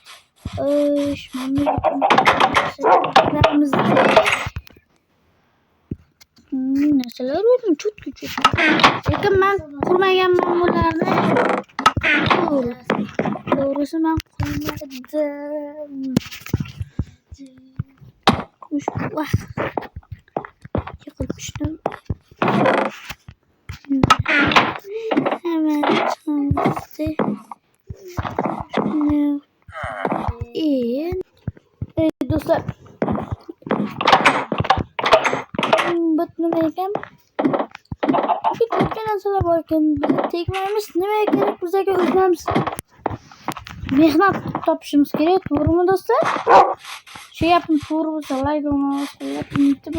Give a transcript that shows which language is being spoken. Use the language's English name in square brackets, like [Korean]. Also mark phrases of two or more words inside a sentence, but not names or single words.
[Uzbek] narsalar o'rni cho'tki. Lekin men qurmaganman bularni. To'g'risi men qurmadim. Yiqilishdim. [Turkish] Hemen çıkmıştı. [Uzbek] Dostlar, nima ekan? Ko'pga narsalar bor ekan. Biz tegmaymiz. Nima kerak bizga o'zimiz mehnat topishimiz kerak. To'g'rimi do'stlar? Shu gapim to'g'ri bo'lsa like bosinglar.